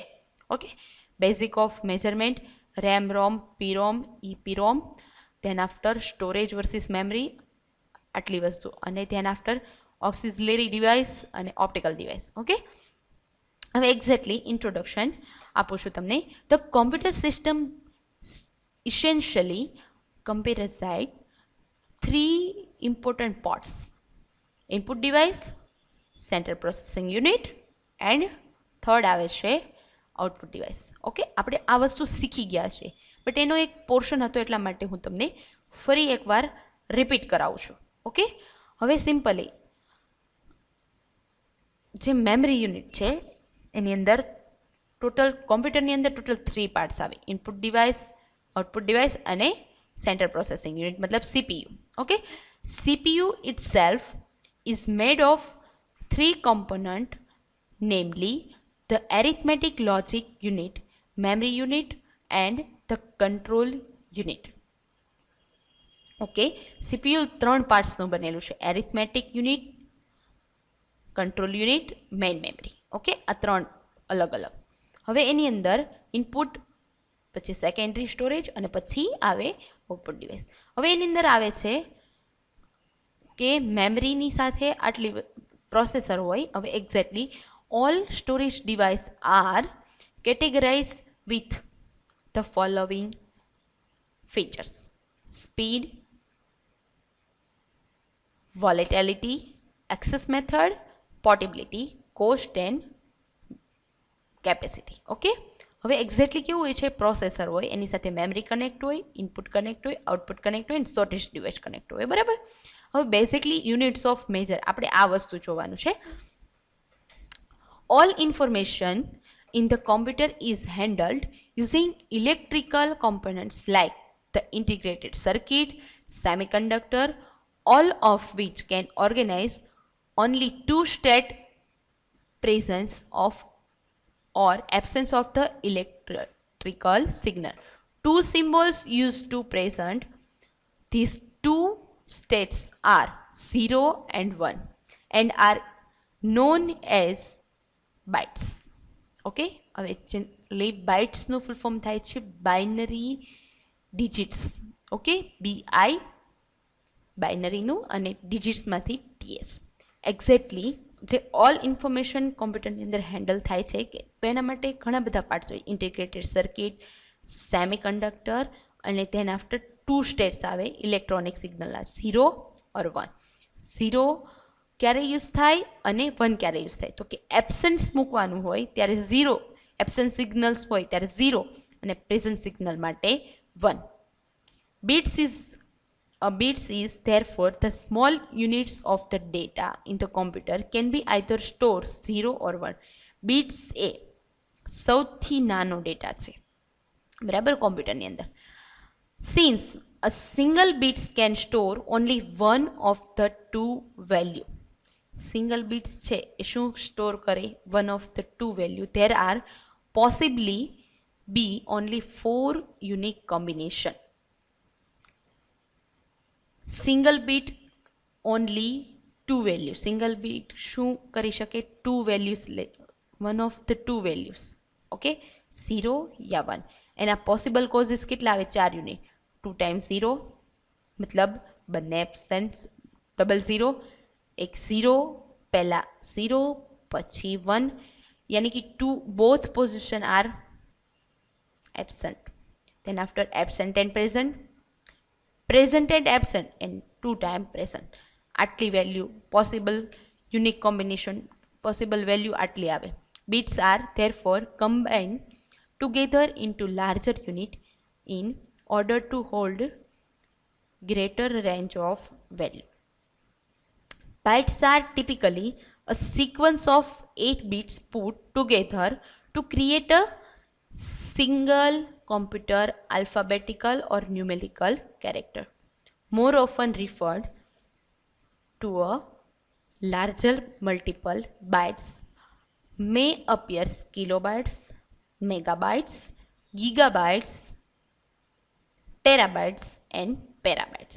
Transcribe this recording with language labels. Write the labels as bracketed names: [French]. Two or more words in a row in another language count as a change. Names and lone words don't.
[English] Okay, basic of measurement, RAM ROM, PROM, EPROM, then after storage versus memory, [Gujarati] આટલી વસ્તુ, અને [English] then after auxiliary device અને optical device. [Gujarati] ઓકે, હવે [English] exactly introduction [Gujarati] આપું છું તમને. [English] The computer system essentially comprised 3 important parts: input device, central processing unit, and third [Gujarati] આવે છે [English] output device. [Gujarati] ઓકે, આપણે આ વસ્તુ શીખી ગયા છે, બટ એનો એક પોર્શન હતો એટલા માટે હું તમને ફરી એકવાર રિપીટ કરાવું છું. ઓકે, હવે સિમ્પલી જે [English] memory unit [Gujarati] છે એની અંદર ટોટલ કોમ્પ્યુટરની અંદર ટોટલ 3 પાર્ટ્સ આવે: [English] input device, output device [Gujarati] અને [English] central processing unit, [Gujarati] મતલબ CPU. ઓકે, [English] CPU itself is made of 3 components, namely the arithmetic logic unit, memory unit, and the control unit. [Gujarati] ઓકે, CPU 3 પાર્ટ્સનું બનેલું છે: [English] arithmetic unit, control unit, main memory. [Gujarati] ઓકે, આ 3 અલગ અલગ. હવે એની અંદર ઇનપુટ, પછી [English] secondary storage [Gujarati] અને પછી આવે [English] output device. [Gujarati] હવે એની અંદર આવે છે કે મેમરીની સાથે આટલી પ્રોસેસર હોય. [English] હવે exactly all storage device are categorize with the following features: speed, volatility, access method, portability, cost and capacity. [Gujarati] ઓકે, હવે એક્ઝેક્ટલી કેવું હોય છે, પ્રોસેસર હોય, એની સાથે [English] memory connect [Gujarati] હોય, [English] input connect [Gujarati] હોય, [English] output connect [Gujarati] હોય, [English] storage device connect [Gujarati] હોય, બરાબર? હવે [English] basically units of measure [Gujarati] આપણે આ વસ્તુ જોવાનું છે. [English] all information in the computer is handled using electrical components like the integrated circuit, semiconductor, all of which can organize only 2 state presence of or absence of the electrical signal. 2 symbols used to present these 2 states are 0 and 1 and are known as bytes. [Gujarati] ઓકે, હવે બાઇટ્સનું [English] full form [Gujarati] થાય છે [English] binary digits. [Gujarati] ઓકે, BI બાઇનરીનું અને ડિજિટ્સમાંથી TS. એક્ઝેક્ટલી જે [English] all information [Gujarati] કોમ્પ્યુટરની અંદર હેન્ડલ થાય છે કે તો એના માટે ઘણા બધા પાર્ટ્સ હોય: [English] integrated circuit, semiconductor, [Gujarati] અને [English] then after [Gujarati] 2 સ્ટેટ્સ આવે ઇલેક્ટ્રોનિક સિગ્નલના, 0 ઓર 1. 0 ક્યારે યુઝ થાય અને 1 ક્યારે યુઝ થાય? તો કે એબસન્સ મૂકવાનું હોય ત્યારે 0, [English] absence signals [Gujarati] હોય ત્યારે 0, અને [English] present signal [Gujarati] માટે 1. [English] Bits is therefore the small units of the data in the computer can be either stored 0 or 1. [Gujarati] Bits એ સૌથી નાનો ડેટા છે, બરાબર, કોમ્પ્યુટરની અંદર. [English] Since a single bits can store only one of the 2 value. single bits [Gujarati] છે એ શું સ્ટોર કરે? [English] one of the 2 value. There are possibly be only 4 unique combination. single bit only 2 value. single bit [Gujarati] શું કરી શકે? [English] 2 values લે, one of the 2 values. [Gujarati] ઓકે, 0 યા 1. એના [English] possible cases [Gujarati] કેટલા આવે? 4 યુનિટ. 2 ટાઈમ્સ 0 મતલબ બંને એબસેન્ટ, 00, એક 0, પહેલા 0 પછી 1, [Hindi] यानी कि [English] to both position are absent. Then after absent and present, present and absent and 2 time present. [Gujarati] આટલી વેલ્યુ [English] possible unique combination, possible value [Gujarati] આટલી આવે. [English] Bits are therefore combined together into larger unit in order to hold greater range of value. Bytes are typically a sequence of 8 bits put together to create a single computer alphabetical or numerical character, more often referred to a larger multiple bytes may appear kilobytes, megabytes, gigabytes, terabytes and petabytes.